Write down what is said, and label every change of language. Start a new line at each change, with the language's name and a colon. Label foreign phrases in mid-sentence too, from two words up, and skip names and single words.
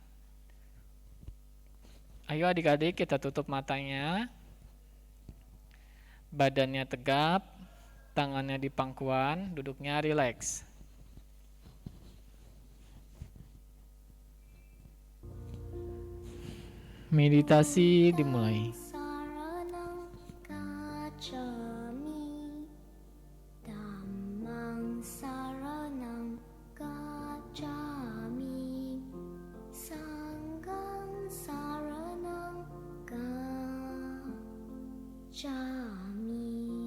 Indonesian: Ayo adik-adik, kita tutup matanya. Badannya tegap, tangannya di pangkuan, duduknya rileks. Meditasi dimulai.
Pali: Saranang gacchami, Dhammang saranang gacchami, Sanghang saranang gacchami.